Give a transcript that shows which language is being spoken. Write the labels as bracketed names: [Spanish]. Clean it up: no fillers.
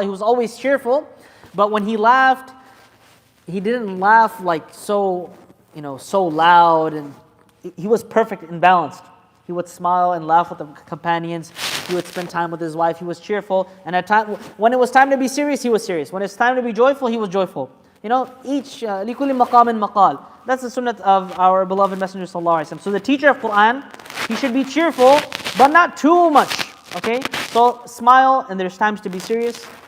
[English] He was always cheerful, but when he laughed, he didn't laugh like so loud, and he was perfect and balanced. He would smile and laugh with the companions. He would spend time with his wife. He was cheerful. And when it was time to be serious, he was serious. When it's time to be joyful, he was joyful. [Arabic] Each لِكُلِّ مَقَامٍ مَقَال. [English] That's the sunnah of our beloved Messenger sallallahu alaihi wasallam. So the teacher of Quran, he should be cheerful, but not too much. Okay? So smile, and there's times to be serious.